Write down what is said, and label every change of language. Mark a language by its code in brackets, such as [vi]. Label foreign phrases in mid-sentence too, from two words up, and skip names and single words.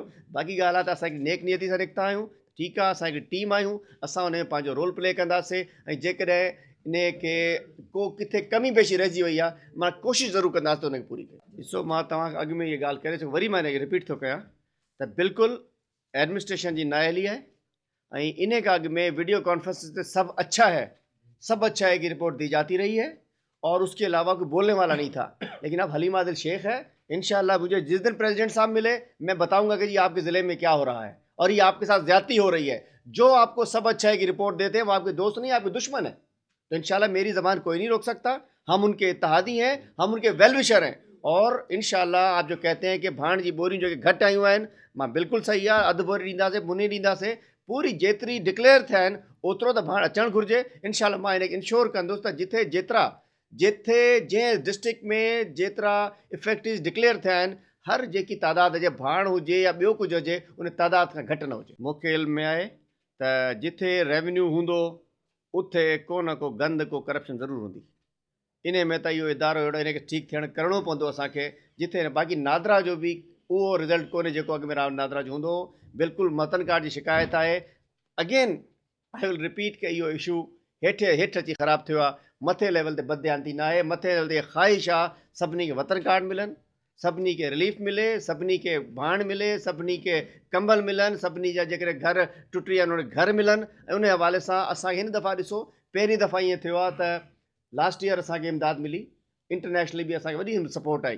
[sd] बाक़ी ॻाल्हि आहे त असांखे नेक नियती सां निकिता आहियूं, ठीकु आहे, असांखे टीम आहियूं, असां हुन में पंहिंजो [en] role play [sd] कंदासीं ऐं जेकॾहिं इन खे को किथे कमी पेशी रहिजी वई आहे, मां कोशिशि ज़रूरु कंदासीं त हुनखे पूरी कयां। ॾिसो, मां तव्हांखे अॻु में इहा ॻाल्हि करे सघूं, वरी मां हिनखे रिपीट थो कयां त बिल्कुलु एडमिनिस्ट्रेशन जी नाअहली आहे ऐं इन खां अॻु में [en] video conference [sd] ते [hi] सब अच्छा है, सब अच्छा है की रिपोर्ट दी जाती रही है और उसके अलावा कोई बोलने वाला नहीं था। लेकिन अब हलीमा आदिल शेख है, इंशाल्लाह मुझे जिस दिन प्रेसिडेंट साहब मिले मैं बताऊंगा कि जी आपके ज़िले में क्या हो रहा है और ये आपके साथ ज्यादती हो रही है। जो आपको सब अच्छा है की रिपोर्ट देते हैं वो आपके दोस्त नहीं, आपके दुश्मन है। तो इंशाल्लाह मेरी ज़बान कोई नहीं रोक सकता, हम उनके इत्तेहादी हैं, हम उनके वेलविशर हैं और इंशाल्लाह आप जो कहते हैं कि [sd] भाण जी बोरियूं जो घटि आयूं आहिनि, मां बिल्कुलु सही आहे, अधु बोरी ॾींदासीं, मुनी ॾींदासीं, पूरी जेतिरी डिक्लेयर थिया आहिनि ओतिरो त भाण अचणु घुरिजे। इंशाल्लाह मां हिनखे इंश्योर कंदुसि त जिथे जंहिं डिस्ट्रिक्ट में जेतिरा [en] effective declare [sd] थिया आहिनि, हर जेकी तादाद जे भाण हुजे या ॿियो कुझु हुजे, उन तादाद खां घटि न हुजे। मूंखे इल्म में आहे त जिथे रेवेन्यू हूंदो उते को न को गंद, को करप्शन ज़रूरु हूंदी। इन में त इहो इदारो अहिड़ो, इनखे ठीकु थियणु करिणो पवंदो असांखे। जिथे बाक़ी नादरा जो बि उहो रिज़ल्ट कोन्हे जेको अॻु में नादरा जो हूंदो। बिल्कुलु मतन कार्ड जी शिकायत आहे। [en] again I will repeat [sd] कि इहो इशू हेठि अची ख़राबु थियो आहे। मथे लेवल ते बदयांती न आहे, मथे लेवल ते ख़्वाहिश आहे सभिनी खे वतन कार्ड मिलनि, सभिनी खे रिलीफ मिले, सभिनी खे भाण मिले, सभिनी खे कंबल मिलनि, सभिनी जा जेकॾहिं घर टुटी विया आहिनि उन घर मिलनि। ऐं उन हवाले सां असांखे हिन दफ़ा ॾिसो, पहिरीं दफ़ा ईअं थियो आहे त [en] last year [sd] असांखे इमदाद मिली, इंटरनेशनली बि असांखे वॾी सपोर्ट आई।